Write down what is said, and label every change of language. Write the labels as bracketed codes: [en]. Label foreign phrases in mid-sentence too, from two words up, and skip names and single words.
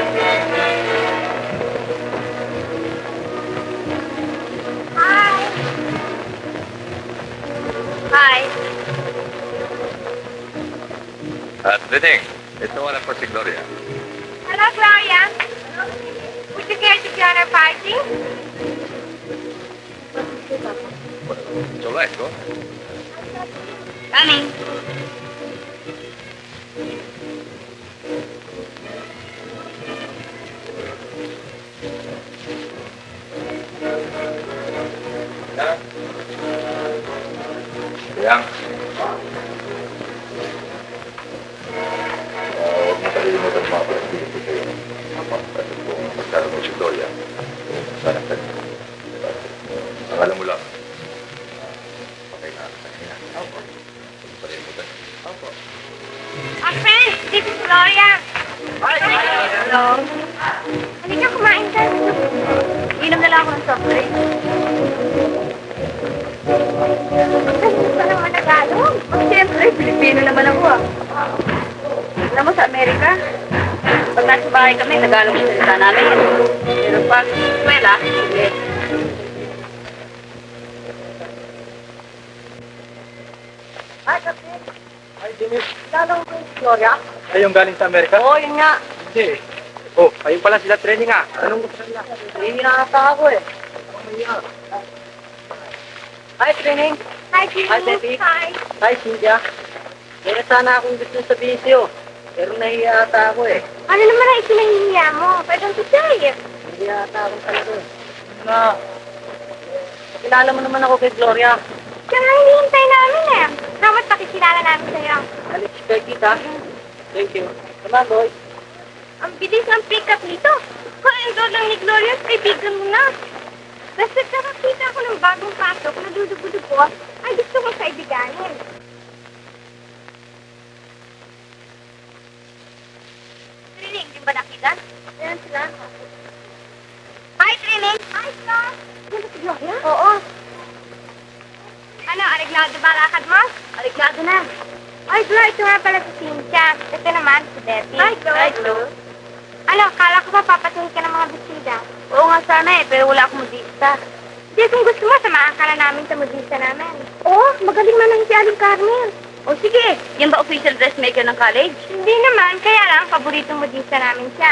[en] Hi! Hi! [tl] At Dining, ito wala po si Gloria. [en] Hello, Gloria. Would you care to join our party? So let's go. Coming. Yang. [tl] Huwag mo kalimutan mga pagkakilig ko sa'yo. Kasi kung magkaroon mo si Gloria, sana ka niya. Akala mo lang. Okay na. Opo. Huwag mo kalimutan. Opo. [en] Our friends, this is Gloria. [tl] Hello. Halika, kumain ka. Inom na lang ako ng [en] soft drink. [tl] Gusto ka naman Tagalog. Siyempre, Pilipino naman ako ah. Alam mo sa Amerika, pag nasa bahay kami, Tagalog ang salita namin. Pero pag eskwela, English. Ay, kasi, [en] Hi, Dennis. [tl] lalo ko yung Gloria. Ay, yung galing sa Amerika? Oo, yun nga. Hindi. Oh, ayun pala sila training ah. Anong gusto nila? Hindi nakakata ako eh. Hi, training. [en] Hi, Jimmy. Hi, Betty. Hi. Hi, Cynthia. [tl] Meron sana akong gusto sabihin sa'yo. Pero nahiya ata ako eh. Ano naman ang ikinahihiya mo? [en] Why don't you say it? [tl] Hindi ata ako talaga. Na, kilala mo naman ako kay Gloria. Kaya nga hinihintay namin eh. Dapat pakikilala namin sa'yo. Alex, kita. [en] Thank you. Come on, boy. [tl] Ang bilis ng pick-up nito. Ka-enroll lang ni Gloria, kaibigan mo na. Basta nakakita ako ng bagong pasok na dudugo-dugo, ay gusto kong kaibiganin. Trining, di ba nakita? Ayan sila. [en] Hi, Trining! Hi, Star! [tl] Ano si Gloria? Oo. Ano, areglado ba lakad mo? Aligado na. Ay, Glo, ito nga pala si Cynthia. Ito naman, si Debbie. [en] Hi, Glo. Hi, Glo. [tl] Ano, kala ko ba papatuloy ka ng mga bisita? Oo nga sana eh, pero wala akong modista. Di, kung gusto mo, samahan ka na namin sa modista namin. Oo, magaling man si Aling Carmel. O sige, yan ba [en] official dressmaker [tl] ng college? Hindi naman, kaya lang, paboritong modista namin siya.